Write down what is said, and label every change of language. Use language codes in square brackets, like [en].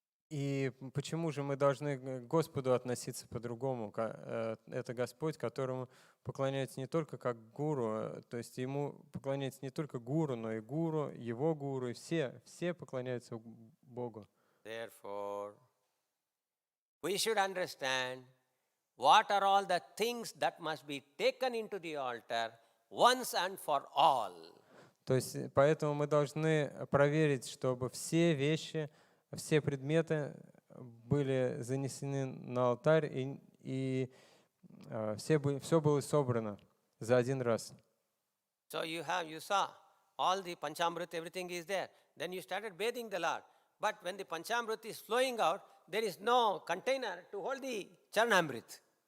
[ru] И почему же мы должны к Господу относиться по-другому? Это Господь, которому поклоняются не только как гуру, то есть Ему поклоняются не только гуру, но и гуру, Его гуру, и все поклоняются Богу. [en] Therefore, we should understand what are all the things that must be taken into the altar once and for all. [ru] То есть поэтому мы должны проверить, чтобы все вещи, все предметы были занесены на алтарь, и все было собрано за один раз. [en] So you saw all the Panchamrit, everything is there. Then you started bathing the Lord. But when the Panchamrit is flowing out, there is no container to hold the Charanamrit.